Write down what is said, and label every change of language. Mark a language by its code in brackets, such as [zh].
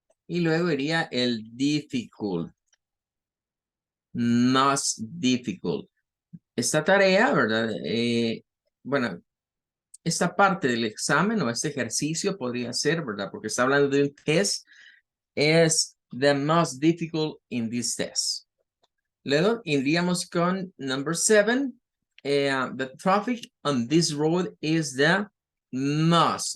[es] Y luego iría el difficult. [en] Most difficult. [es] Esta tarea, ¿verdad? Bueno, esta parte del examen o este ejercicio podría ser, ¿verdad? Porque está hablando de un test. [en] Es the most difficult in this test. [es] Luego iríamos con number 7. [en] The traffic on this road is the most.